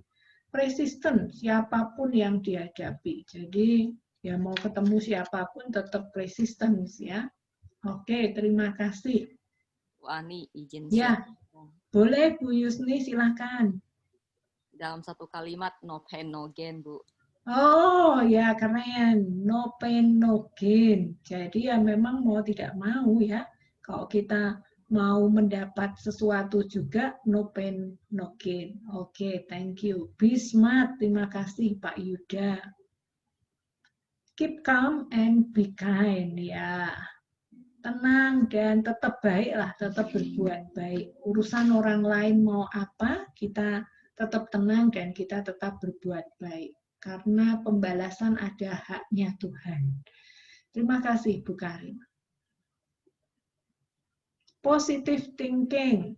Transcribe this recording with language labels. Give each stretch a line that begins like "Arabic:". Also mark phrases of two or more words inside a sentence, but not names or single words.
Indonesian: Persisten, siapapun yang dihadapi. Jadi, ya mau ketemu siapapun tetap persisten ya. Oke, terima kasih. Bu Ani, izin Ya, share. boleh Bu Yusni, silakan. Dalam satu kalimat,
English: no pain, no gain, Bu.
Indonesian: Oh ya, keren.
English: No pain, no gain.
Indonesian: Jadi ya memang mau tidak mau ya, kalau kita mau mendapat sesuatu juga,
English: no pain, no gain. Oke, thank you. Be smart,
Indonesian: terima kasih Pak Yuda.
English: Keep calm and be kind,
Indonesian: ya. Tenang dan tetap baik lah, tetap berbuat baik. Urusan orang lain mau apa, kita tetap tenang dan kita tetap berbuat baik. Karena pembalasan ada haknya Tuhan. Terima kasih Bu Karim.
English: Positive thinking.